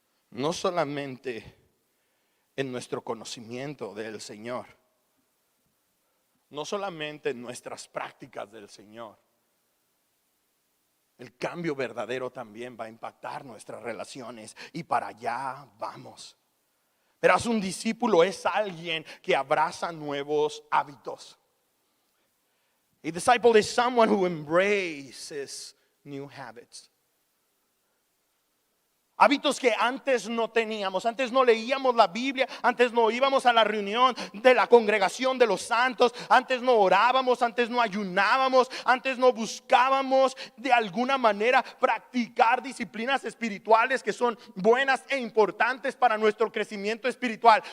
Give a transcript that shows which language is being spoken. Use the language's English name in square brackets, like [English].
[Spanish] No solamente en nuestro conocimiento del Señor, no solamente en nuestras prácticas del Señor. El cambio verdadero también va a impactar nuestras relaciones y para allá vamos. Verás, un discípulo es alguien que abraza nuevos hábitos. [English] A disciple is someone who embraces new habits. [Spanish] Hábitos que antes no teníamos, antes no leíamos la Biblia, antes no íbamos a la reunión de la congregación de los santos, antes no orábamos, antes no ayunábamos, antes no buscábamos de alguna manera practicar disciplinas espirituales que son buenas e importantes para nuestro crecimiento espiritual.